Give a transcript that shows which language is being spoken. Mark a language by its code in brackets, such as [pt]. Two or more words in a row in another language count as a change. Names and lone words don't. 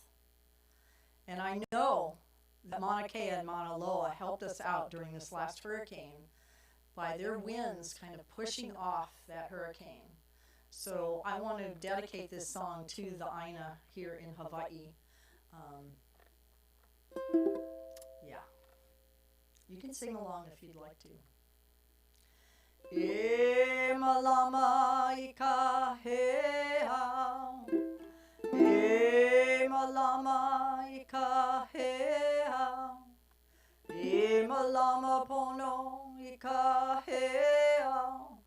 [en] And I know that Mauna Kea and Mauna Loa helped us out during this last hurricane by their winds kind of pushing off that hurricane. So I want to dedicate this song to the Aina here in Hawaii. Yeah. You can sing along if you'd like to. [haw] E malama I ka hea, e malama I ka hea, e malama pono I ka hea,